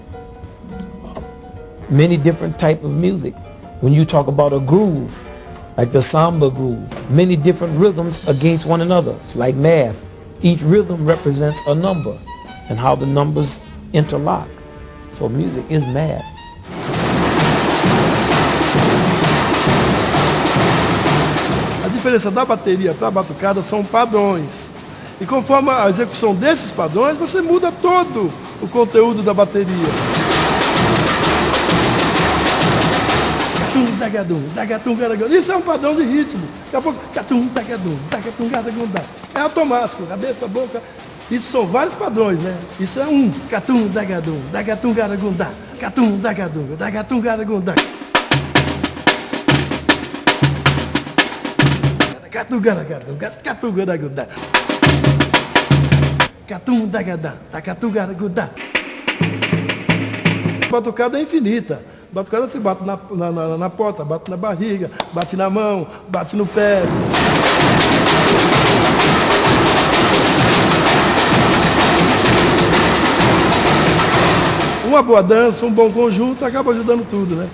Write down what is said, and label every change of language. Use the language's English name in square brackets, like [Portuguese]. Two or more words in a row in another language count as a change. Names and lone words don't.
[English] Many different type of music. When you talk about a groove, like the samba groove, many different rhythms against one another. It's like math. Each rhythm represents a number and how the numbers interlock. So music is math. [Portuguese] A diferença da bateria para a batucada são padrões. E conforme a execução desses padrões, você muda todo o conteúdo da bateria. Catum, dagadum, dagatum, gadagum. Isso é um padrão de ritmo. Daqui a pouco, catum, dagadum, dagatum, gadagum. É automático, cabeça, boca. Isso são vários padrões, né? Isso é um. Catum, dagadum, dagatum, gadagum, catum, dagadum, dagatum, gadagum, Catum garagadum, catum garagudá. Catum dagadá, catum garagudá. Batucada é infinita. Batucada você bate na porta, bate na barriga, bate na mão, bate no pé. Uma boa dança, um bom conjunto acaba ajudando tudo, né?